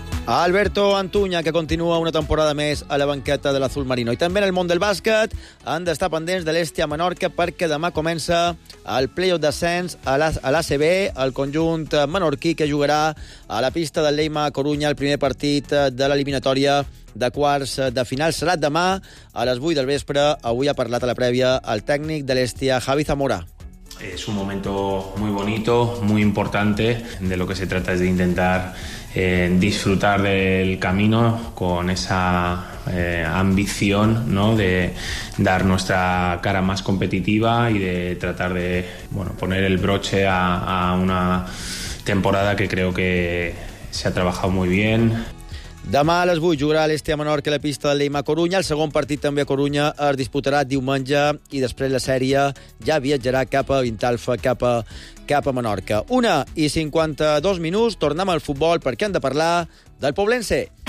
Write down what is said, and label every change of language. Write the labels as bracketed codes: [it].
[ca] Alberto Antuña, que continua una temporada més a la banqueta de l'Azul Marino. I també en el món del bàsquet han d'estar pendents de l'Estia Menorca perquè demà comença el play-off d'ascens a l'ACB, el conjunt menorquí que jugarà a la pista del Leima a Corunya el primer partit de l'eliminatòria de quarts de final. Serà demà a les 8 del vespre. Avui ha parlat a la prèvia el tècnic de l'Estia, Javi Zamora. [es] Es un momento muy bonito, muy importante. De lo que se trata es de intentar disfrutar del camino con esa ambición, ¿no?, de dar nuestra cara más competitiva y de tratar de, bueno, poner el broche a una temporada que creo que se ha trabajado muy bien. [ca] Demà a les 8 jugarà l'Estia Menorca a la pista de Leima a Corunya. El segon partit també a Corunya es disputarà diumenge i després la sèrie ja viatjarà cap a Vintalfa, cap a Menorca. 1:52, tornem al futbol perquè hem de parlar del Poblense.